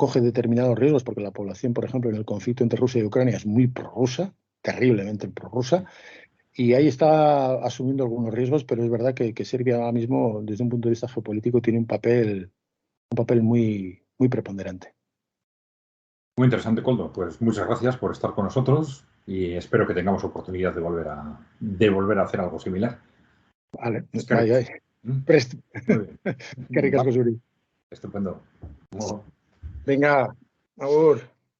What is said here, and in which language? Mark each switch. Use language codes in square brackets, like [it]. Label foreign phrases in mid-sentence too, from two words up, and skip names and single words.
[es] Coge determinados riesgos porque la población, por ejemplo, en el conflicto entre Rusia y Ucrania es muy prorrusa, terriblemente prorrusa, y ahí está asumiendo algunos riesgos, pero es verdad que Serbia ahora mismo, desde un punto de vista geopolítico, tiene un papel muy, muy preponderante. Muy interesante, Koldo. Pues muchas gracias por estar con nosotros y espero que tengamos oportunidad de volver a hacer algo similar. Vale, Es que [eu] bai. Prest. [es] muy bien. [eu] Eskerrik asko zuri. [es] Estupendo. Venga. Agur.